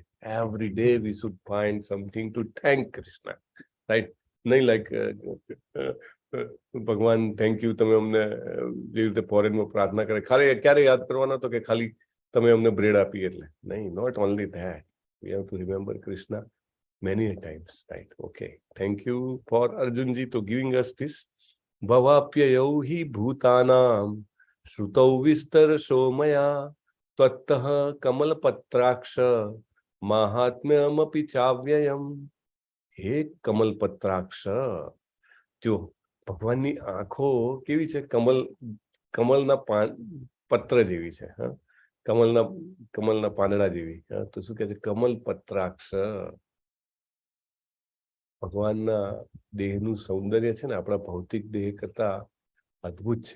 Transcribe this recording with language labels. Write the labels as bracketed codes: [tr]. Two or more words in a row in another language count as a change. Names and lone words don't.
[en] Every day we should find something to thank Krishna. રાઈટ? [gu] નહીં લાઈક ભગવાન [en] thank you, [gu] તમે અમને જેવી રીતે ફોરેનમાં પ્રાર્થના કરે ક્યારે યાદ કરવાનો હતો કે ખાલી તમે અમને બ્રેડ આપી એટલે નહીં. [en] Not only that, we have to remember Krishna many a times, right? Okay, thank you for Arjunji to giving us this. [sa] भवाप्ययौ हि भूतानां श्रुतौ विस्तरशो मया त्वत्तः कमलपत्राक्ष माहात्म्यमपि चाव्ययम्. [gu] હે કમલપત્રાક્ષ. જો ભગવાનની આંખો કેવી છે? કમલના પત્ર જેવી છે. કમલના પાંદડા જેવી. તો શું કહે છે? કમલપત્રાક્ષ. ભગવાનના દેહનું સૌંદર્ય છે ને આપણા ભૌતિક દેહ કરતા અદ્ભુત છે.